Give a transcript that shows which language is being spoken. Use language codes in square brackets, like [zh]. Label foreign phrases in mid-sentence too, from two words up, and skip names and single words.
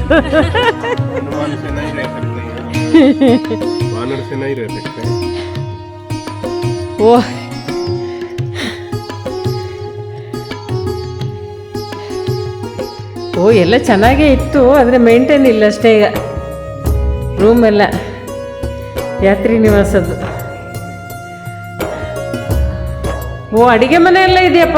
[hi] हनुमान से नहीं रह सकते हैं, वानर से नहीं रह सकते हैं। [kn] ಓ ಎಲ್ಲ ಚೆನ್ನಾಗೇ ಇತ್ತು, ಆದರೆ ಮೇಂಟೈನ್ ಇಲ್ಲ ಅಷ್ಟೇ. ಈಗ ರೂಮ್ ಎಲ್ಲ ಯಾತ್ರಿ ನಿವಾಸದ್ದು. ಓ ಅಡಿಗೆ ಮನೆ ಎಲ್ಲ ಇದೆಯಪ್ಪ.